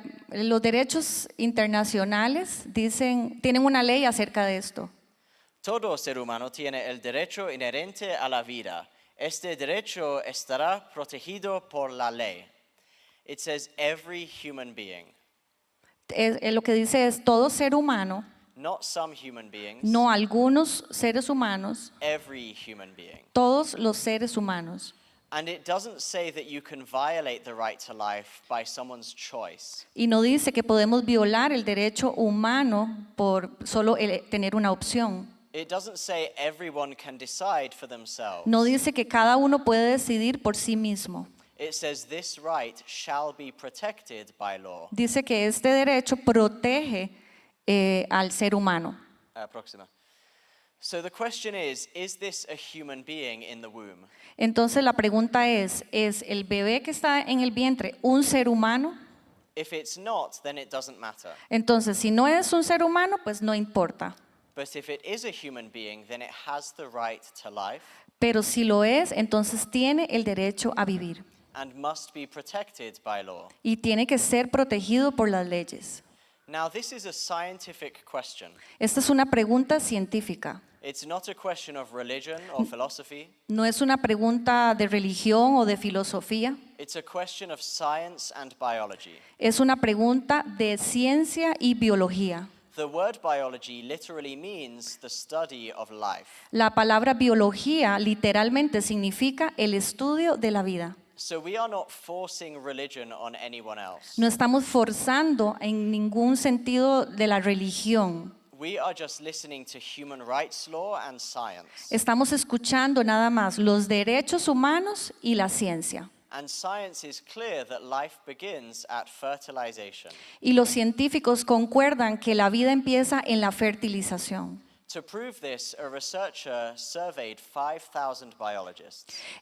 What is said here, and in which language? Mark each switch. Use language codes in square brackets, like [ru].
[es] Los derechos internacionales tienen una ley acerca de esto. Todo ser humano tiene el derecho inherente a la vida. Este derecho estará protegido por la ley. [en] It says every human being. [es] Lo que dice es todo ser humano, [en] Not some human beings. [es] no algunos seres humanos, [en] Every human being. [es] todos los seres humanos. [en] And it doesn't say that you can violate the right to life by someone's choice. [es] Y no dice que podemos violar el derecho humano por solo tener una opción. [en] It doesn't say everyone can decide for themselves. [es] No dice que cada uno puede decidir por sí mismo. [en] It says this right shall be protected by law. [es] Dice que este derecho protege al ser humano. Próxima. [en] So the question is this a human being in the womb? [es] Entonces la pregunta es el bebé que está en el vientre un ser humano? [en] If it's not, then it doesn't matter. [es] Entonces, si no es un ser humano, pues no importa. [en] But if it is a human being, then it has the right to life [es] Pero si lo es, entonces tiene el derecho a vivir [en] and must be protected by law. [es] y tiene que ser protegido por las leyes. [en] Now, this is a scientific question. [es] Esta es una pregunta científica. [en] It's not a question of religion or philosophy. [es] No es una pregunta de religión o de filosofía. [en] It's a question of science and biology. [es] Es una pregunta de ciencia y biología. [en] The word biology literally means the study of life. [es] La palabra biología literalmente significa el estudio de la vida. [en] So we are not forcing religion on anyone else. [es] No estamos forzando en ningún sentido de la religión. [en] We are just listening to human rights law and science. [es] Estamos escuchando nada más los derechos humanos y la ciencia. [en] And science is clear that life begins at fertilization. [es] Y los científicos concuerdan que la vida empieza en la fertilización. [en] To prove this, a researcher surveyed 5,000 biologists.